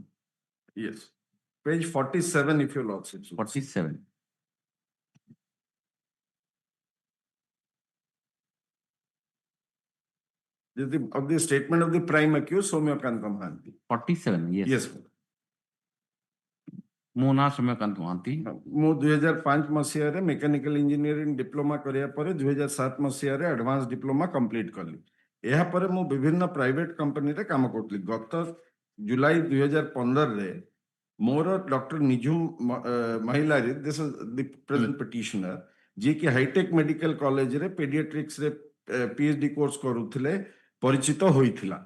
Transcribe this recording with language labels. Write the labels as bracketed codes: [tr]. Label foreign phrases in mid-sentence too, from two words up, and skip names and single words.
[en] Yes. Page 47 if your lordship should. 47. Of the statement of the prime accused, Soumyakant Mohanty. 47, yes. Yes. [or] ମୋ ନାଁ ସୌମ୍ୟକାନ୍ତ ମହାନ୍ତି। ମୁଁ 2005 ମସିହାରେ [en] mechanical engineering diploma [or] କରିବା ପରେ 2007 ମସିହାରେ [en] advance diploma complete [or] କଲି। ଏହାପରେ ମୁଁ ବିଭିନ୍ନ ପ୍ରାଇଭେଟ କମ୍ପାନୀରେ କାମ କରୁଥିଲି। ଗତ ଜୁଲାଇ 2015ରେ ମୋର ଡକ୍ଟର ନିଝୁମ ମହିଲାରୀ [en] this is the present petitioner [or] ଯିଏକି ହାଇଟେକ୍ ମେଡିକାଲ କଲେଜରେ ପେଡିଆଟ୍ରିକ୍ସରେ PhD କୋର୍ସ କରୁଥିଲେ ପରିଚିତ ହୋଇଥିଲା।